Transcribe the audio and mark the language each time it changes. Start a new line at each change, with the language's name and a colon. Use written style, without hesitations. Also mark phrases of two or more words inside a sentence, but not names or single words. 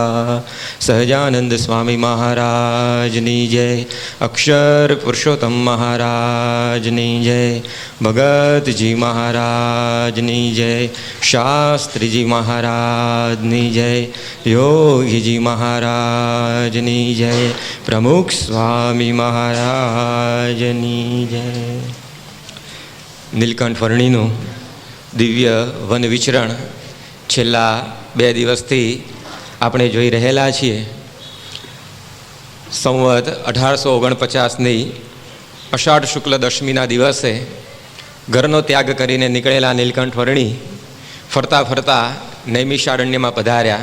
Gujarati: સહજાનંદ સ્વામી મહારાજની જય, અક્ષર પુરુષોત્તમ મહારાજની જય, ભગતજી મહારાજની જય, શાસ્ત્રીજી મહારાજની જય, યોગીજી મહારાજની જય, પ્રમુખ સ્વામી મહારાજની જય। નીલકંઠ વર્ણીનું દિવ્ય વન વિચરણ છેલ્લા 2 દિવસથી આપણે જોઈ રહેલા છીએ. સંવત 1849ની અષાઢ શુક્લ દશમીના દિવસે ઘરનો ત્યાગ કરીને નીકળેલા નીલકંઠ વર્ણી ફરતા ફરતા નૈમિષારણ્યમાં પધાર્યા.